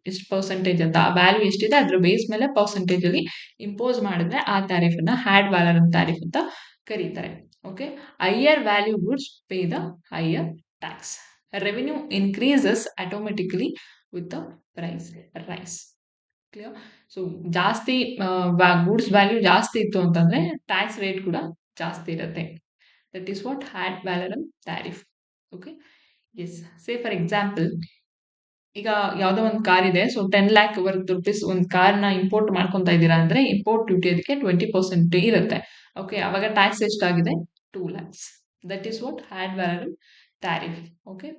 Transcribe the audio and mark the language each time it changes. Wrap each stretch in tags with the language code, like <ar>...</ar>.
<kn>ಎಷ್ಟು ಪರ್ಸೆಂಟೇಜ್ ಅಂತ, ಆ ವ್ಯಾಲ್ಯೂ ಎಷ್ಟಿದೆ ಅದ್ರ ಬೇಸ್ ಮೇಲೆ ಪರ್ಸೆಂಟೇಜ್ ಅಲ್ಲಿ ಇಂಪೋಸ್ ಮಾಡಿದ್ರೆ ಆ ಟ್ಯಾರಿಫ್ ಅನ್ನ ಹ್ಯಾಡ್ ವ್ಯಾಲರಮ್ ಟ್ಯಾರಿಫ್ ಅಂತ ಕರೀತಾರೆ. Okay.</kn> <en>Higher value goods pay the higher tax. Revenue increases automatically with the price rise. Clear?</en> <kn>So ಜಾಸ್ತಿ ಗೂಡ್ಸ್ ವ್ಯಾಲ್ಯೂ ಜಾಸ್ತಿ ಇತ್ತು ಅಂತಂದ್ರೆ ಟ್ಯಾಕ್ಸ್ ರೇಟ್ ಕೂಡ ಜಾಸ್ತಿ ಇರುತ್ತೆ.</kn> <en>That is what had valorem tariff. Okay. Yes. Say for example,</en> <kn>ಈಗ ಯಾವ್ದೋ ಒಂದು ಕಾರ್ ಇದೆ. ಸೊ 10 ಲ್ಯಾಕ್ ವರ್ತ್ ರುಪೀಸ್ ಒಂದು ಕಾರ್ನ ಇಂಪೋರ್ಟ್ ಮಾಡ್ಕೊಂತ ಇದ್ದೀರಾ ಅಂದ್ರೆ ಇಂಪೋರ್ಟ್ ಡ್ಯೂಟಿ ಅದಕ್ಕೆ 20% ಇರುತ್ತೆ.</kn> <en>Okay.</en> <kn>ಅವಾಗ ಟ್ಯಾಕ್ಸ್ ಎಷ್ಟಾಗಿದೆ?</kn> <en>2 lakhs. That is what ad valorem tariff. Okay.</en>